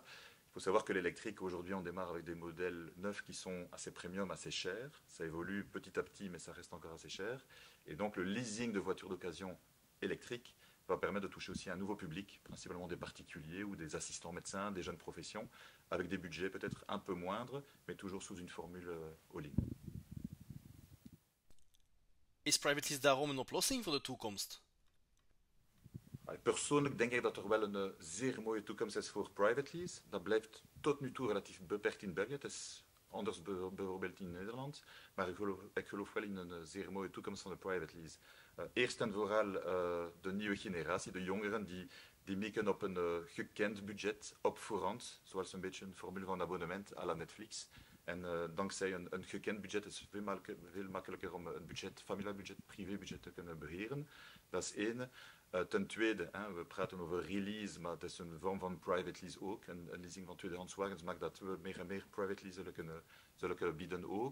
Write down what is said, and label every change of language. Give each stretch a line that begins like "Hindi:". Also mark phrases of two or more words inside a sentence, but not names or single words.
French: Il faut savoir que l'électrique, aujourd'hui, on démarre avec des modèles neufs qui sont assez premium, assez chers. Ça évolue petit à petit, mais ça reste encore assez cher. Et donc, le leasing de voitures d'occasion électriques va permettre de toucher aussi un nouveau public, principalement des particuliers ou des assistants médecins, des jeunes professions, avec des budgets peut-être un peu moindres, mais toujours sous une formule all-in.
Dutch: Is private lease daarom een oplossing voor de toekomst? Persoonlijk denk ik dat er wel een zeer mooie toekomst is voor private lease. Dat blijft tot nu toe relatief beperkt in België. Het is anders bijvoorbeeld in Nederland. Maar ik geloof wel in een zeer mooie toekomst van de private lease. Eerst en vooral de nieuwe generatie, de jongeren, die mikken op een gekend budget op voorhand. Zoals een beetje een formule van abonnement à la Netflix. En dankzij een gekend budget is het veel makkelijker om een budget, familiaal budget, privébudget te kunnen beheren. Dat is één. Ten tweede, we praten over release, maar het is een vorm van private lease ook. En leasing van tweedehands wagens maakt dat we meer en meer private lease zullen kunnen bieden ook.